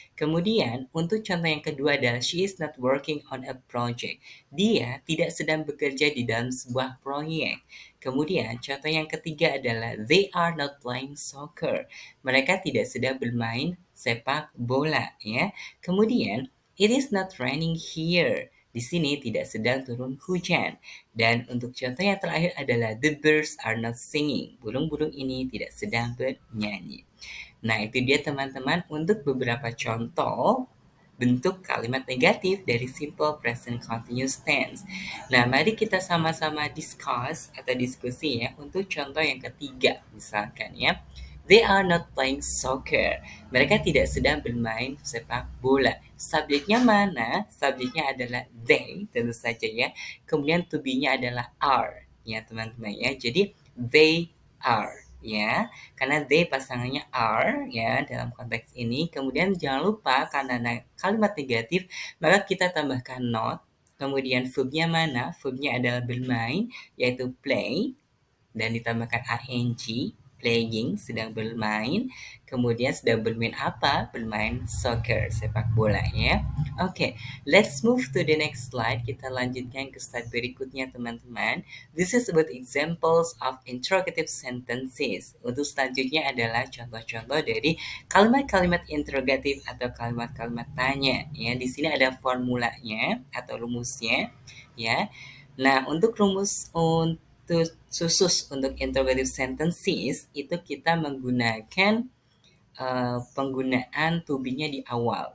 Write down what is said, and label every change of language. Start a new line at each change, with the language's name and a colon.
Indonesian: Kemudian untuk contoh yang kedua adalah
English: she is not working on a project.
Indonesian: Dia tidak sedang bekerja di dalam sebuah proyek. Kemudian contoh yang ketiga adalah
English: they are not playing soccer.
Indonesian: Mereka tidak sedang bermain sepak bola ya.
English: Kemudian it is not raining here.
Indonesian: Di sini tidak sedang turun hujan. Dan untuk contoh yang terakhir adalah
English: the birds are not singing.
Indonesian: Burung-burung ini tidak sedang bernyanyi. Nah, itu dia teman-teman untuk beberapa contoh bentuk kalimat negatif dari simple present continuous tense. Nah, mari kita sama-sama discuss atau diskusi ya untuk contoh yang ketiga misalkan ya.
English: They are not playing soccer.
Indonesian: Mereka tidak sedang bermain sepak bola. Subjeknya mana? Subjeknya adalah they, tentu saja ya. Kemudian to be-nya adalah are, ya teman-teman ya. Jadi they are, ya. Karena they pasangannya are, ya dalam konteks ini. Kemudian jangan lupa karena kalimat negatif, maka kita tambahkan not. Kemudian verbnya mana? Verbnya adalah bermain, yaitu play dan ditambahkan ing, playing, sedang bermain. Kemudian sedang bermain apa? Bermain soccer, sepak bola ya.
English: Oke, let's move to the next slide.
Indonesian: Kita lanjutkan ke slide berikutnya teman-teman.
English: This is about examples of interrogative sentences.
Indonesian: Untuk selanjutnya adalah contoh-contoh dari kalimat-kalimat interrogatif atau kalimat-kalimat tanya. Ya, di sini ada formulanya atau rumusnya. Ya, nah untuk rumus khusus untuk interrogative sentences itu kita menggunakan penggunaan to be-nya di awal.